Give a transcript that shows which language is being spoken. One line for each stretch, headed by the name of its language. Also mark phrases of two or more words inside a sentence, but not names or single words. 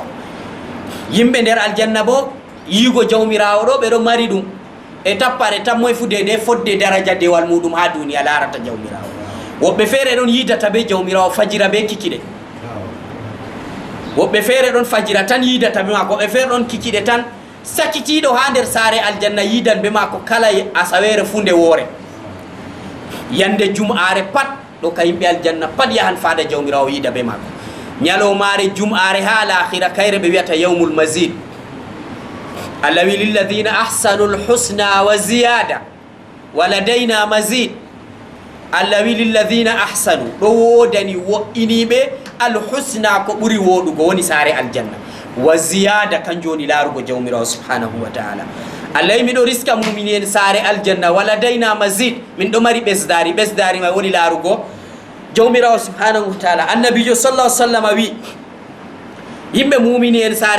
Fula: yimɓe nder aljanna bo yigo jawmirawo ɗo ɓeɗo mari ɗum e tappare tan moye fu dede fodde daraja dewal muɗum ha duniya larata jawmirawo woɓɓe feere ɗon yidata be jawmirawo fajira be kikiɗe woɓɓe feere ɗon fajira tan yidata be mako woɓɓe feere ɗon kikiɗe tan sakitiɗo ha nder saare aljanna yidan be mako kala asawere fu nde woore yande jum'are pat ɗo ka yimɓe aljanna pat yahan faada jawmirawo yida be mako ñalowmare jum'are ha lahira kayre ɓe wiyata
Arabic: yawmul mazid
Fula: Allah wi
Arabic: lilladina ahsanu lhusna wa ziyada wa ladayna mazid
Fula: Allah wi
Arabic: lilladina ahsanu
Fula: ɗo wodani wo'iniɓe alhusna ko ɓuri woɗugo woni saare aljanna
Arabic: wa ziyada
Fula: kanjum woni laarugo jawmirawo
Arabic: subhanahu wa taala
Fula: Allah wi miɗo riska mumini en saare aljanna
Arabic: wa ladayna mazid
Fula: min ɗo mari ɓesdari ɓesdari may woni laarugo jawmirawo
Arabic: subhanahu wa taala
Fula: annabijo
Arabic: sallallahu sallam
Fula: wi yimɓe mumini en saare